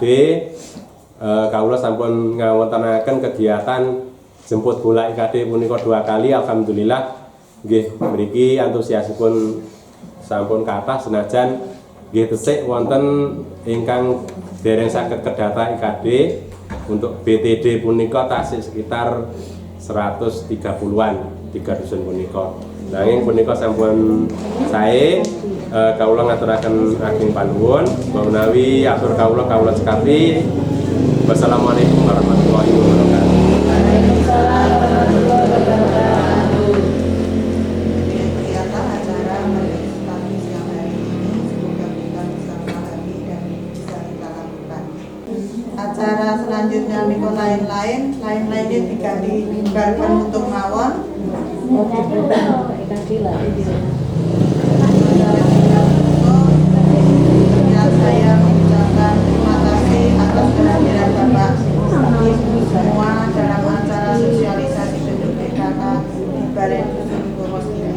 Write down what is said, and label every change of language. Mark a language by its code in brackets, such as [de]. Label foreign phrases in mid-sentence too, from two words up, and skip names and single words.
[jv] Kawula sampun ngawontenaken kegiatan jemput bola IKD punika 2 kali alhamdulillah nggih mriki antusiasipun sampun kathah senajan nggih tesih wonten ingkang dereng saged kedata IKD untuk BTD punika tasih sekitar 130-an 3 dusun punika. Nanging punika sampun sae kawula ngaturaken ageng panuwun menawi atur kawula cekapi. [ar] والسلام عليكم ورحمة الله وبركاته. وعليكم السلام ورحمة الله وبركاته. [id] Ternyata acara pagi siang hari ini semoga kita bisa memahami dan bisa kita lakukan. Acara selanjutnya minggu lain-lainnya diganti dibubarkan untuk mawon. Saya mengucapkan terima kasih atas kehadiran Bapak Ibu semua dalam acara sosialisasi bentuk PKK di Balai Dusun Boros ini.